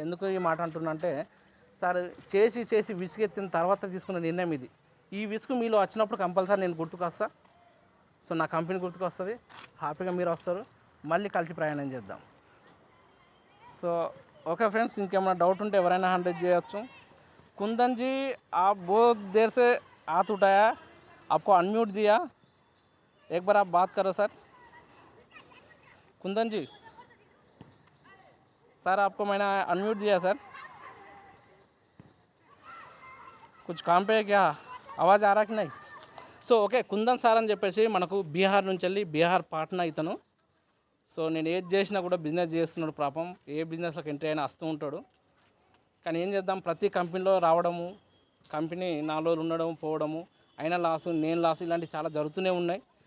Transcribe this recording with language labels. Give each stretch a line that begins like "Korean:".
Telugu: ఎందుకు ఈ మాట అంటున్నంటే సార్, చేసి విసుగెత్తిన తర్వాత తీసుకున్న నిర్ణయం ఇది. ఈ విసుగు మీలో వచ్చినప్పుడు కంపల్సరీ నేను గుర్తుకొస్తా, సో నా కంపెనీ గుర్తుకొస్తుంది, హ్యాపీగా మీరు వస్తారు, మళ్ళీ కలిసి ప్రయాణం చేద్దాం. సో ఓకే ఫ్రెండ్స్, ఇంకేమైనా డౌట్ ఉంటే ఎవరైనా 100 చేయొచ్చు.
Hindi: कुंदन जी, आप बहुत देर से हाथ उठाया, आपको अनम्यूट दिया, एक बार आप बात करो सर. कुंदन जी सर, आपको मैंने अनम्यूट दिया सर, कुछ काम पे है क्या, आवाज़ आ रहा कि नहीं?
Telugu: సో ఓకే, కుందన్ సార్ అని చెప్పేసి మనకు బీహార్ నుంచి వెళ్ళి బీహార్ పాట్నా ఇతను. సో నేను ఏది చేసినా కూడా బిజినెస్ చేస్తున్నాడు పాపం, ఏ బిజినెస్లోకి ఎంట్రీ అయినా వస్తూ ఉంటాడు. కానీ ఏం చేద్దాం, ప్రతి కంపెనీలో రావడము, కంపెనీ 4 రోజులు ఉండడం పోవడము, అయినా లాసు, నేను లాసు, ఇలాంటివి చాలా జరుగుతూనే ఉన్నాయి.